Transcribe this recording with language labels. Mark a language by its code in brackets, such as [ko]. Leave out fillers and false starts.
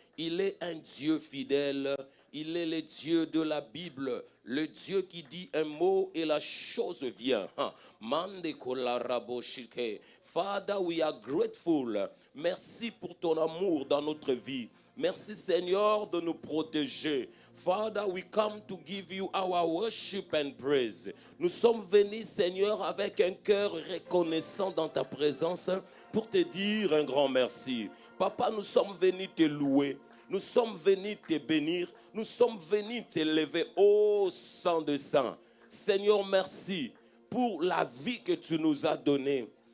[fr] Il est un Dieu fidèle. Il est le Dieu de la Bible. Le Dieu qui dit un mot et la chose vient. [en] Father, we are grateful. [fr] Merci pour ton amour dans notre vie. Merci Seigneur de nous protéger. [en] Father, we come to give you our worship and praise. [fr] Nous sommes venus, Seigneur, avec un cœur reconnaissant dans ta présence pour te dire un grand merci. Papa, nous sommes venus te louer. Nous sommes venus te bénir. Nous sommes venus t'élever au sang de sang. Seigneur, merci pour la vie que tu nous as donnée.